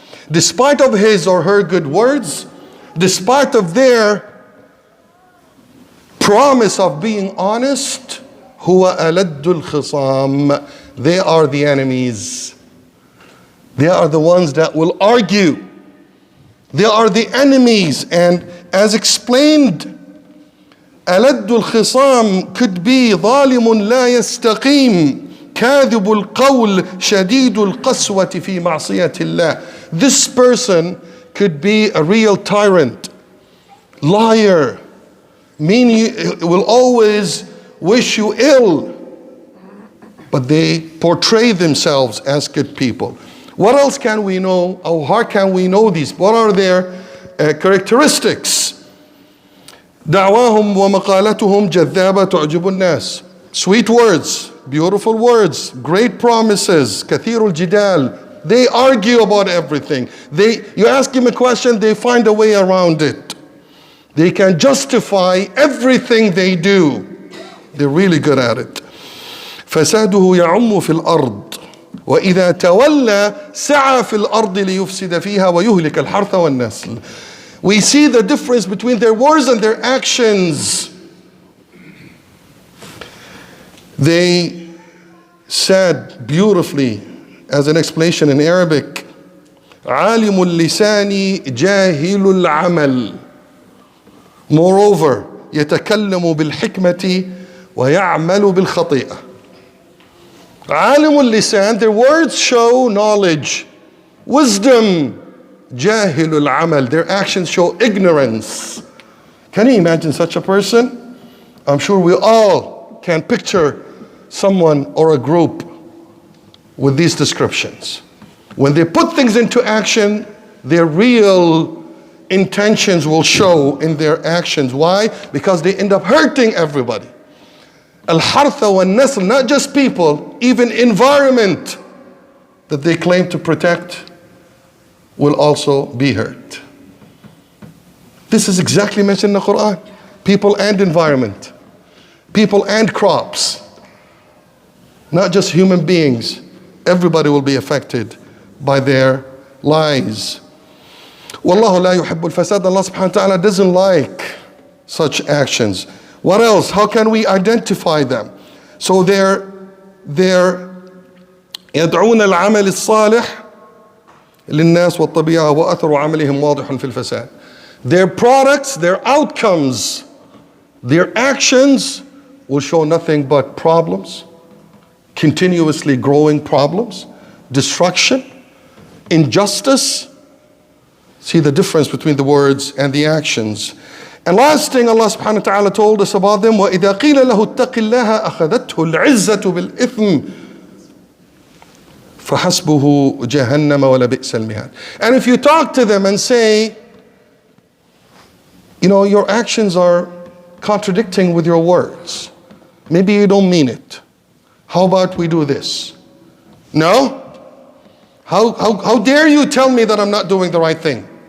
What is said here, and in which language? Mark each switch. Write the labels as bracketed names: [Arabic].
[English] Despite of his or her good words, despite of their promise of being honest, [Arabic] هُوَ أَلَدُّ الْخِصَامِ. [English] They are the enemies. They are the ones that will argue. They are the enemies. And as explained, [Arabic] ألد الخصام [English] could be [Arabic] ظالم لا يستقيم كاذب القول شديد القسوة في معصية الله. [English] This person could be a real tyrant, liar, meaning will always wish you ill, but they portray themselves as good people. What else can we know, or how can we know these? What are their characteristics? [Arabic] دعواهم ومقالتهم جذابة تعجب الناس. [English] Sweet words, beautiful words, great promises, [Arabic] كثير الجدال. [English] They argue about everything. You ask them a question, they find a way around it. They can justify everything they do. They're really good at it. [Arabic] فساده يعم في الأرض وإذا تولى سعى في الأرض ليفسد فيها ويهلك الحرث والنسل. [English] We see the difference between their words and their actions. They said beautifully, as an explanation in Arabic, [Arabic] عالم اللسان جاهل العمل. [English] Moreover, [Arabic] يتكلم بالحكمة ويعمل بالخطيئة. عالم اللسان, [English] their words show knowledge, wisdom. [Arabic] جاهل العمل, [English] their actions show ignorance. Can you imagine such a person? I'm sure we all can picture someone or a group with these descriptions. When they put things into action, their real intentions will show in their actions. Why? Because they end up hurting everybody. [Arabic] Al-hartha wa nasl, [English] not just people, even environment that they claim to protect will also be hurt. This is exactly mentioned in the Quran. People and environment. People and crops. Not just human beings. Everybody will be affected by their lies. [Arabic] Wallahu la yuhibbul fasad. [English] Allah subhanahu wa ta'ala doesn't like such actions. What else? How can we identify them? So they're [Arabic] يدعون العمل الصالح للناس والطبيعة وأثر عملهم واضح في الفساد. [English] Their products, their outcomes, their actions will show nothing but problems, continuously growing problems, destruction, injustice. See the difference between the words and the actions. And last thing Allah subhanahu wa ta'ala told us about them, [Arabic] وَإِذَا قِيلَ لَهُ اتَّقِ اللَّهَ أَخَذَتْهُ الْعِزَّةُ بِالْإِثْمِ فَحَسْبُهُ جَهَنَّمَ وَلَبِئْسَ الْمِهَادُ. [English] And if you talk to them and say, you know, your actions are contradicting with your words. Maybe you don't mean it. How about we do this? No? How dare you tell me that I'm not doing the right thing?